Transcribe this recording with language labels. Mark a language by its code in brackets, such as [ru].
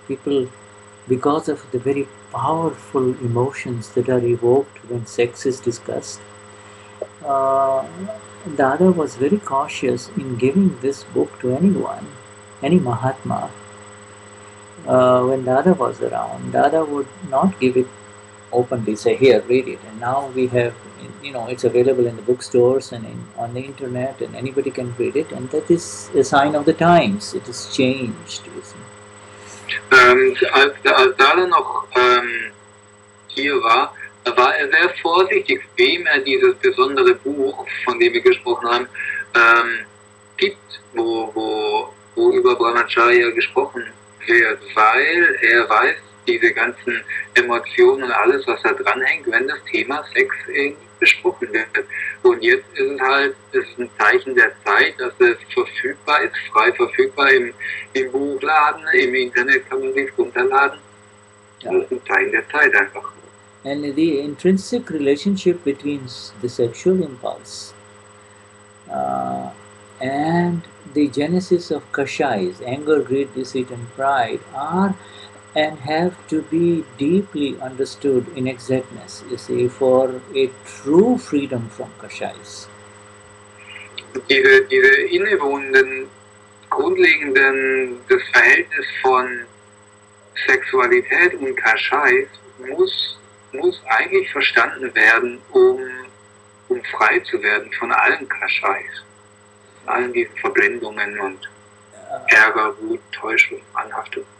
[en] People, because of the very powerful emotions that are evoked when sex is discussed, Dada was very cautious in giving this book to anyone, any Mahatma. When Dada was around, Dada would not give it openly, say, here, read it. And now we have, it's available in the bookstores and on the internet, and anybody can read it. And that is a sign of the times. It has changed. You see. [de] Als Dada noch hier war er sehr vorsichtig, wem er dieses besondere Buch, von dem wir gesprochen haben, gibt, wo über Brahmacharya gesprochen wird, weil er weiß, diese ganzen Emotionen und alles, was da dranhängt, wenn das Thema Sex besprochen wird. Und jetzt ist es ein Zeichen der Zeit, dass es verfügbar ist, frei verfügbar im Buchladen, im Internet kann man sich runterladen. Ja. Das ist ein Zeichen der Zeit einfach. [en] And the intrinsic relationship between the sexual impulse and the genesis of kashais, anger, greed, deceit, and pride, are and have to be deeply understood in exactness, you see, for a true freedom from kashais. [de] Diese innewohnenden, grundlegenden, das Verhältnis von Sexualität und Kashais muss eigentlich verstanden werden, um frei zu werden von allen Kashais, allen diesen Verblendungen und Ärger, Wut, Täuschung, Anhaftung.